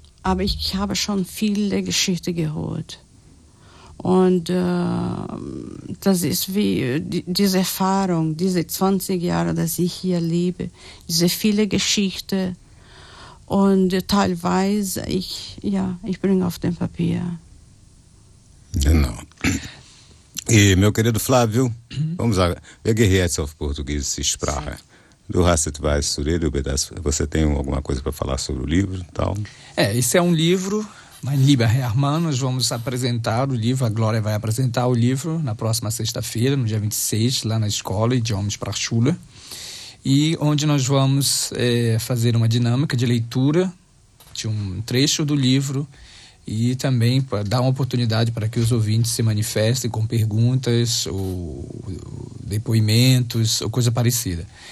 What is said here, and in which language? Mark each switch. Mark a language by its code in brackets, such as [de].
[de] Aber ich habe schon viele Geschichten gehört. Und das ist wie diese Erfahrung, diese 20 Jahre, dass ich hier lebe, diese viele Geschichten. Und teilweise, ich bringe auf dem Papier. Genau. [pt] E, meu querido Flávio, vamos lá. [de] Wir gehen jetzt auf Portugiesische Sprache. [pt] Sim. [de] Du hast etwas zu reden über das? [pt] Você tem alguma coisa para falar sobre o livro e tal? É, esse é um livro, Mein Lieber Hermann. Nós vamos apresentar o livro, a Glória vai apresentar o livro na próxima sexta-feira, no dia 26, lá na escola, Idiomas para a Chula. E onde nós vamos fazer uma dinâmica de leitura de um trecho do livro e também dar uma oportunidade para que os ouvintes se manifestem com perguntas ou depoimentos ou coisa parecida.